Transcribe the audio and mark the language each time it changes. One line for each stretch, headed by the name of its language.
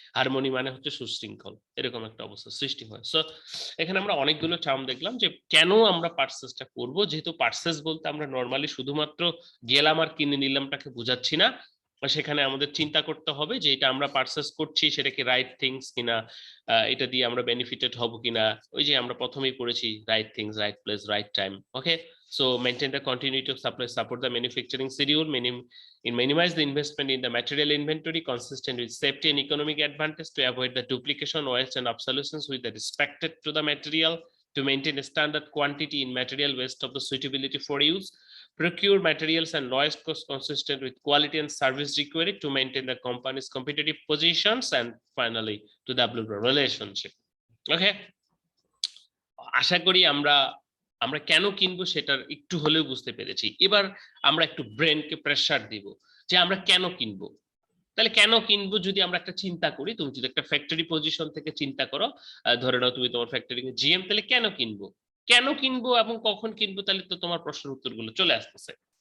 Bangla: Harmony মানে হচ্ছে সুশৃঙ্খল, এরকম একটা অবস্থা সৃষ্টি হয়। সো এখানে আমরা অনেকগুলো টার্ম দেখলাম যে কেন আমরা পার্সেসটা করব, যেহেতু পার্সেস বলতে আমরা নর্মালি শুধুমাত্র গেলাম আর কিনে নিলামটাকে বোঝাচ্ছি না, সেখানে আমাদের চিন্তা করতে হবে যে এটা আমরা পার্সেস করছি সেটা কি রাইট থিংস কিনা, এটা দিয়ে আমরা বেনিফিটেড হব কিনা। ওই যে আমরা প্রথমেই পড়েছি, right things, right place, right time.
English: Okay, so maintain the continuity of supply, support the manufacturing schedule, minimize the investment in the material inventory consistent with safety and economic advantage, to avoid the duplication, waste and obsolescence with the respected to the material, to maintain a standard quantity in material waste of the suitability for use, procure materials and lowest cost consistent with quality and service required to maintain the company's competitive positions, and finally to develop a relationship.
Bangla: Okay, আশা করি আমরা কেন কিনবো সেটার একটু হলেও বুঝতে পেরেছি। এবার আমরা একটু ব্রেনকে প্রেসার দিব যে আমরা কেন কিনবো। তাহলে কেন কিনবো যদি আমরা একটা চিন্তা করি, তুমি যদি একটা ফ্যাক্টরি পজিশন থেকে চিন্তা করো, ধরে নাও তুমি তোমার ফ্যাক্টরি জিএম, তাহলে কেন কিনবো এবং কখন কিনবো, তাহলে তো তোমার প্রশ্নের উত্তরগুলো চলে আসতেছে।